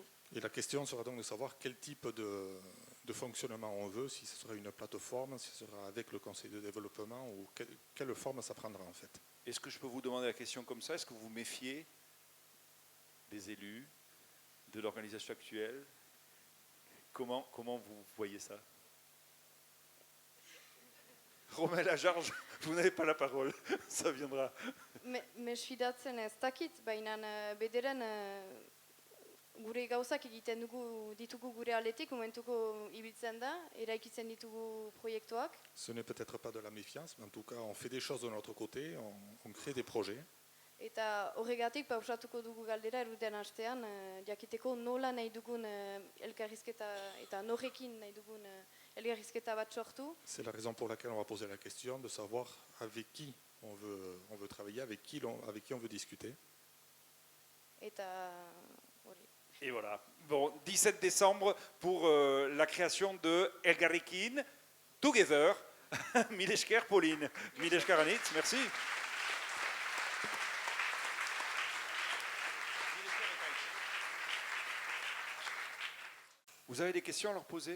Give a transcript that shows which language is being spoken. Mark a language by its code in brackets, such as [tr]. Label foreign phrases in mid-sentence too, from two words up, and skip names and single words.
[fr] Et la question sera donc de savoir quel type de fonctionnement on veut, si ce sera une plateforme, si ce sera avec le conseil de développement ou quelle forme ça prendra en fait. Est-ce que je peux vous demander la question comme ça? Est-ce que vous vous méfiez des élus, de l'organisation actuelle? Comment vous voyez ça? Romain Lajarge, vous n'avez pas la parole, ça viendra. [eu] Mesfidatzen ez dakit, baina bederen gure gauzak egiten ditugu gure aldetik, momentuko ibiltzen da, eraikitzen ditugu proiektuak. [fr] Ce n'est peut-être pas de la méfiance, mais en tout cas on fait des choses de notre côté, on crée des projets. [eu] Eta horregatik pausatuko dugu galdera eruden astean, jakiteko nola nahi dugun elkarrizketa eta norrekin nahi dugun elkarrizketa bat sortu. [fr] C'est la raison pour laquelle on va poser la question de savoir avec qui on veut travailler, avec qui on veut discuter. [eu] Eta hori. [fr] Et voilà. Bon, 17 décembre pour la création de Elgarrekin Together. [eu] Mille esker, Pauline. Mille esker, Anitz, [fr] merci. Vous avez des questions à leur poser?